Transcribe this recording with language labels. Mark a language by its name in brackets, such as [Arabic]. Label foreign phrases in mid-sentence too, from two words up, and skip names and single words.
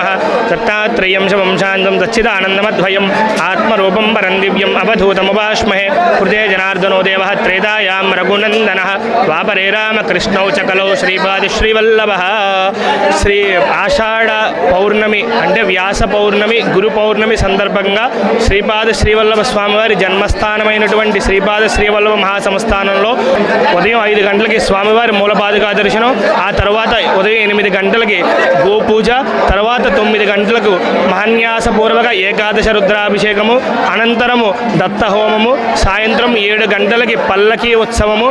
[Sanskrit] दत्तात्रेयं शवं शान्तं सच्चिदानन्दमद्वयम् आत्मरूपं परं दिव्यम् अवधूतमुपास्महे। हृदये जनार्दनो देवः त्रेधायां रघुनन्दनः द्वापरे रामकृष्णौ च कलौ श्रीपादिश्रीवल्लभः। [Telugu] శ్రీ ఆషాఢ పౌర్ణమి అంటే వ్యాస పౌర్ణమి గురు పౌర్ణమి సందర్భంగా శ్రీపాద శ్రీవల్లభ స్వామివారి జన్మస్థానమైనటువంటి శ్రీపాద శ్రీవల్లభ మహాసంస్థానంలో ఉదయం 5 గంటలకి స్వామివారి మూలపాదుకా దర్శనం, ఆ తర్వాత ఉదయం 8 గంటలకి గోపూజ, తర్వాత 9 గంటలకు మహాన్యాసపూర్వక ఏకాదశ రుద్రాభిషేకము, అనంతరము దత్తహోమము, సాయంత్రం 7 గంటలకి పల్లకీ ఉత్సవము.